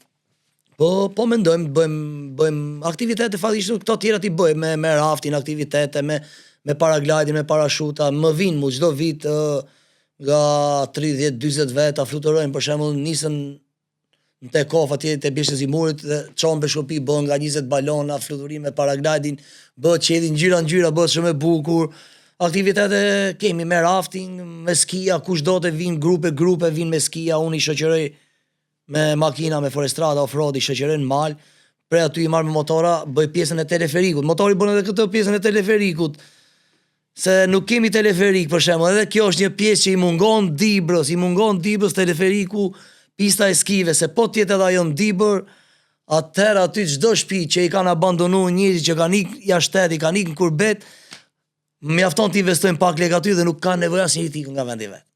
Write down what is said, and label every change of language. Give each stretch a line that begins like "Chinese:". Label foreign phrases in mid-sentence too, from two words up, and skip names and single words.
Albanian: Po mendojmë bëjmë aktivitete faktikisht këto tjera ti bëjmë me raftin, aktivitete me paragliding, me parashuta, më vinë mu çdo vit nga 30-40 veta fluturojnë, për shembull nisën në Tekov atje te Bishës i Murit dhe çon Beshkopi bën nga 20 balona fluturim me paragliding, bëhet qelli ngjyra, bëhet shumë e bukur. Aktivitete kemi me rafting, me skia, kushdo të vinë grupe vinë me skia, unë i shoqëroj me makina, me forestrada, off-road, i shoqëroj në mal, prej aty i marr me motora, bëj pjesën e teleferikut. Motori bën edhe këtë pjesën e teleferikut. Se nuk kemi teleferik për shembull, edhe kjo është një pjesë që i mungon Dibrës teleferiku, pista e skive, se po tjetë edhe ajo në Dibër, atëherë aty çdo shtëpi që i kanë abandonuar njerëzit që kanë ikë jashtë shtetit, kanë ikë në kurbet, mjafton të investojnë pak lekë aty dhe nuk kanë nevojë asnjëri të ikë nga vendi vet.